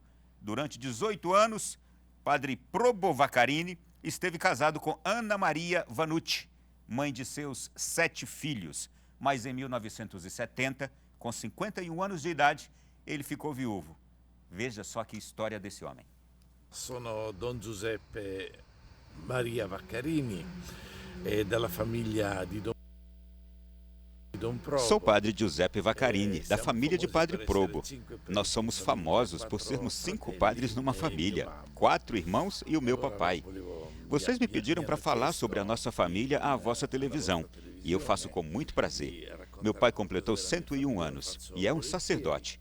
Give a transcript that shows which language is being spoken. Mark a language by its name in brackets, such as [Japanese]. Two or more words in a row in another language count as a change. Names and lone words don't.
[Portuguese] Durante 18 anos, Padre Probo Vaccarini esteve casado com Ana Maria Vanucci, mãe de seus 7 filhos. Mas em 1970, com 51 anos de idade, ele ficou viúvo. Veja só que história desse homem. [Italian] Sono Don Giuseppe Maria Vaccarini, della famiglia di Don [Portuguese] Sou padre Giuseppe Vaccarini, da família de Padre Probo. Nós somos famosos por sermos 5 padres numa família, 4 irmãos e o meu papai. Vocês me pediram para falar sobre a nossa família à vossa televisão, e eu faço com muito prazer. Meu pai completou 101 anos e é um sacerdote.